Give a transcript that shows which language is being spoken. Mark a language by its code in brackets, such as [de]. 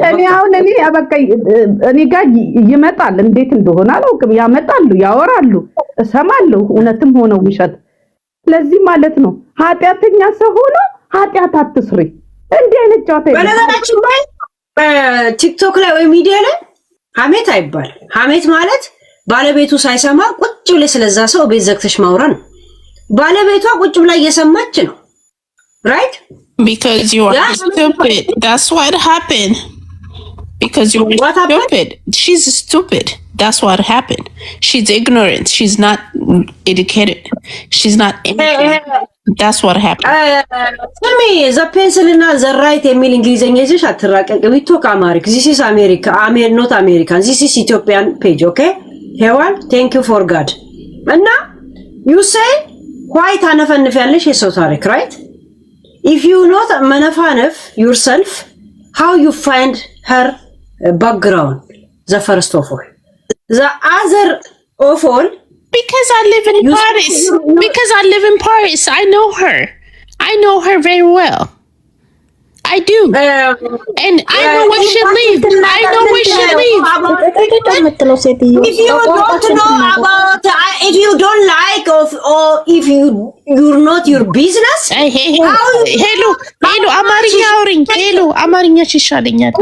[am] እኔ አሁን እኔ በቃ እኔ ጋር ይመጣል እንዴት እንደሆነ አላውቅም። ያመጣሉ ያወራሉ እሰማለሁ እውነትም ሆነ ውሸት። ለዚህ ማለት ነው ኃጢአተኛ ሰው ሆኖ ኃጢአት አትስሪ እንዴ አይነት ጫታ በነገራችን ላይ ቲክቶክ ላይ ወይ ሚዲያ ላይ ሐሜት አይባል። ሐሜት ማለት ባለቤቱ ሳይሰማ ቁጭ ብለ ስለዛ ሰው ቤት ዘግተሽ ማውራ ነው። ባለቤቷ ቁጭ ብላ እየሰማች ነው [en] right because you are stupid that's what happened because you are stupid she's stupid that's what happened she's ignorant she's not educated she's not that's what happened tell me the pencil እና the right [am] የሚል እንግሊዘኛ ይዘሽ አትራቀቅ [en] we talk America this is America not American this is Ethiopian page okay ሄዋን thank you for God እና you say why [am] ታነፈንፊያለሽ የሰው ታሪክ [en] right if you not መነፋነፍ yourself how you find her background the first of all the other of all because I live in Paris because I live in Paris I know her very well I do and I know where she lives I know where she lives if you don't know about if you don't like or if you're not your business [am] hello አማርኛ አውሪኝ hello አማርኛ ይሻለኛል